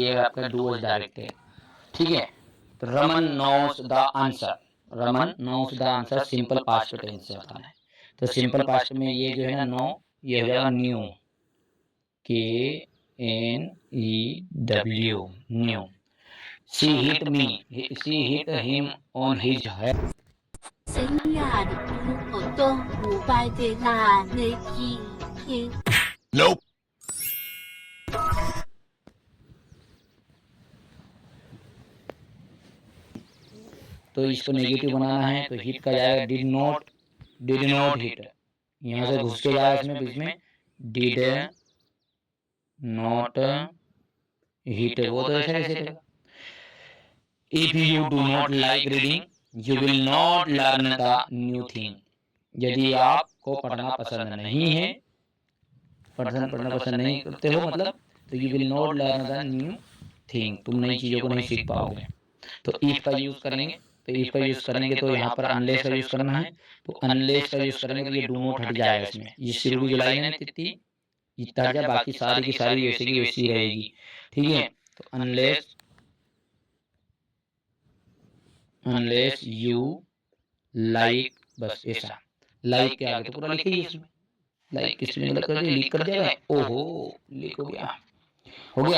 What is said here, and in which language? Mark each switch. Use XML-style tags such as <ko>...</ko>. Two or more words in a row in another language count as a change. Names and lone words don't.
<hi>ये आपका</hi> <en>do was direct</en> <hi>है, ठीक है। तो रमन</hi> <en>knows the answer,</en> <hi>रमन</hi> <en>knows the answer simple past tense</en> <hi>से बताना है। तो</hi> <en>simple past</en> <hi>में ये जो है ना नो, ये हो जाएगा न्यू,</hi> <en>K N E W,</en> <hi>न्यू।</hi> <en>She hit me, she hit him on his head. 生涯的活动500的那那几天。 Nope.</en> <hi>तो इसको नेगेटिव बनाना है तो हिट का जाएगा</hi> <en>did not hit,</en> <hi>यहाँ से घुस के जाएगा इसमें बीच में,</hi> <en>did not hit,</en> <hi>वो तो ऐसा कैसे रहेगा।</hi> <en>If you do not like reading you will not learn the new thing,</en> <hi>यदि आपको पढ़ना पसंद नहीं है, पढ़ना पसंद नहीं करते हो मतलब, तो</hi> <en>you will not learn the new thing,</en> <hi>तुम नई चीज़ों को नहीं सीख पाओगे। तो इफ का यूज़ करेंगे, तो इफ का यूज़ करेंगे तो यहाँ पर अनलेस का यूज़ करना है, तो अनलेस का यूज़ करेंगे तो ये</hi> <en>do not</en> <hi>हट जाएगा इसमें, ये शुरू की जो लाइन है तिथि इतना हट जाए, बाकी सारी की सारी वैसे की वैसी रहेगी, ठीक है। तो अनलेस,</hi> <en>unless you like,</en> <hi>बस ऐसा, लाइक के आगे तो पूरा लिखिए इसमें, लाइक किस में गलत कर दिया, लीक कर दिया, ओहो लीक हो गया।</hi>